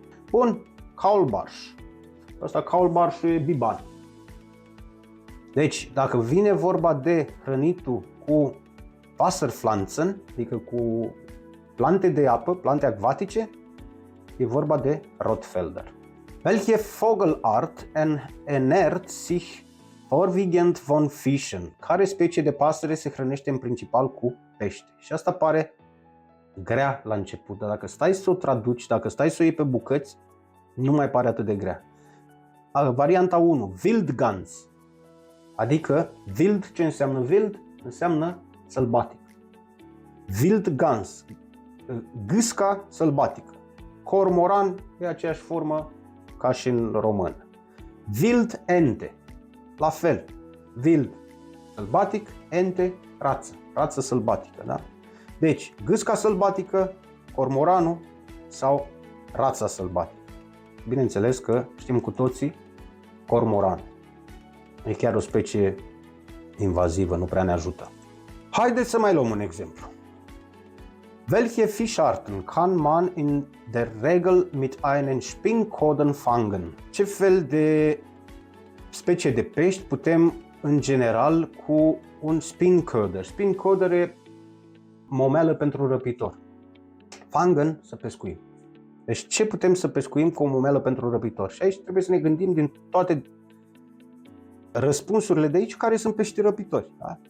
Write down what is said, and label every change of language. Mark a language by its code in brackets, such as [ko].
[ro] Bun, Kaulbarsch. Asta Kaulbarschul e biban. Deci, dacă vine vorba de hrănitul cu Wasserpflanzen, adică cu plante de apă, plante acvatice, e vorba de Rotfelder. [de] Welche Vogelart ernährt sich vorwiegend von Fischen? [ro] Care specie de pasăre se hrănește în principal cu pește? Și asta pare grea la început, dar dacă stai să o traduci, dacă stai să o iei pe bucăți, nu mai pare atât de grea. Varianta 1, Wildgans. Adică, wild, ce înseamnă wild? Înseamnă sălbatic. Wildgans, gâsca sălbatică. Cormoran e aceeași formă ca și în română. Wild ente, la fel. Wild, sălbatic, ente, rață. Rață sălbatică, da? Deci, gâsca sălbatică, cormoranul sau rața sălbatică. Bineînțeles că știm cu toții cormoran. E chiar o specie invazivă, nu prea ne ajută. Haideți să mai luăm un exemplu. [de] Welche Fischarten kann man in der Regel mit einem Spinnkoden fangen? [ro] Ce fel de specie de pești putem în general cu un spincoder? Spincoder e momeală pentru răpitor. Fangen, să pescuim. Deci ce putem să pescuim cu o momeală pentru răpitor? Și aici trebuie să ne gândim din toate răspunsurile de aici care sunt pești răpitori. Da?